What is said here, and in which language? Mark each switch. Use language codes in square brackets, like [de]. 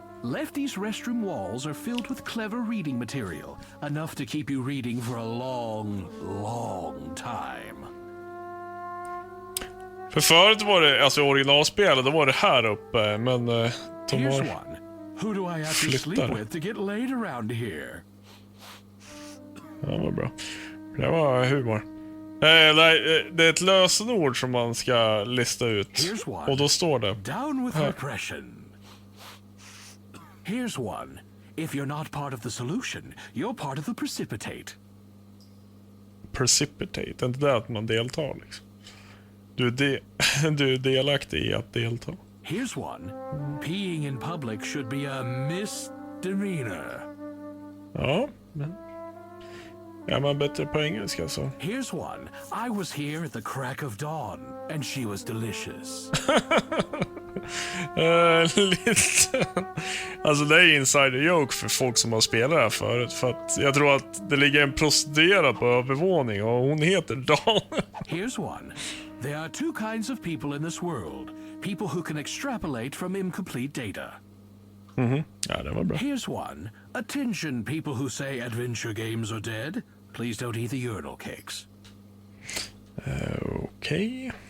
[en] Lefty's restroom walls are filled with clever reading material, enough to keep you reading for a long, long time. [sv] För förut var det, alltså originalspelet, då var det här uppe, men de [en] Here's [sv] har [en] one. Who do I have to sleep with to get laid around here? [sv] Ja, vad bra. Det var humor. Nej, det är ett lösenord som man ska lista ut. Och då står det [en] Down with repression. Here's one. If you're not part of the solution, you're part of the precipitate. [sv] Precipitate, inte det att man deltar liksom. Du är delaktig i att delta. [en] Here's one. Peeing in public should be a misdemeanor. [sv] Ja, men... Är man bättre på engelska så... [en] Here's one. I was here at the crack of dawn, and she was delicious. [sv] Lite... Alltså det är insider joke för folk som har spelat det här förut. För att jag tror att det ligger en prostituerad på övervåning och hon heter Dan. [en] Here's one. There are two kinds of people in this world. People who can extrapolate from incomplete data. [sv] Ja, det var bra. [en] Here's one. Attention, people who say adventure games are dead. Please don't eat the urinal cakes. [sv] Okej.